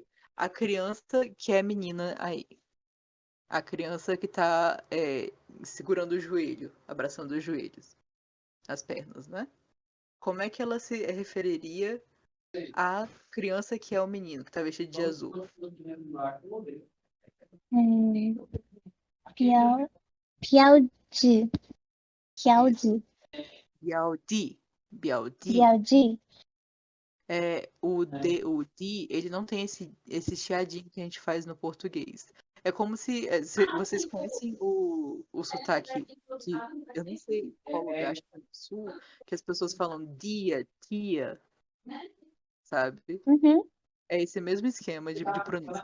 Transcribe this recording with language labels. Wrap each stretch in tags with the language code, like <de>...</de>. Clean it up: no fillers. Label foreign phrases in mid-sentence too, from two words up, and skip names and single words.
<pt>A criança que é menina aí. A criança que tá segurando o joelho, abraçando os joelhos, as pernas, né? Como é que ela se referiria à criança que é o menino, que tá vestido de azul? Piau, Piauji. Piauji. Biaudi. Biaudi. Piauji. O di, ele não tem esse chiadinho que a gente faz no português. É como se vocês conhecem o sotaque eu não sei qual lugar, acho que é no sul, que as pessoas falam dia, tia, sabe? Uhum. É esse mesmo esquema de pronúncia.</pt>